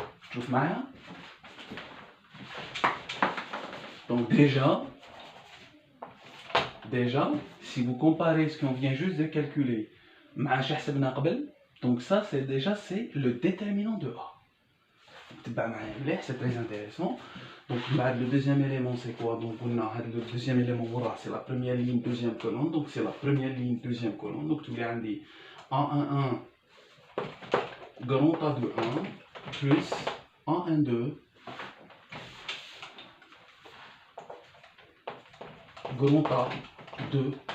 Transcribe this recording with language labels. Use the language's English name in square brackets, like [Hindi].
[French] Tu vois [Arabic] معايا? [French] Donc déjà, si vous comparez ce qu'on vient juste de calculer [Arabic] مع اش حسبنا قبل, [French] donc ça c'est déjà le déterminant de A. [Arabic] تبع معايا مليح, [French] c'est très intéressant. Donc le deuxième élément c'est quoi? Donc le deuxième élément c'est la première ligne, deuxième colonne. Donc c'est la première ligne, deuxième colonne. Donc tu as dit A11 grand A21 plus A12 grand A22.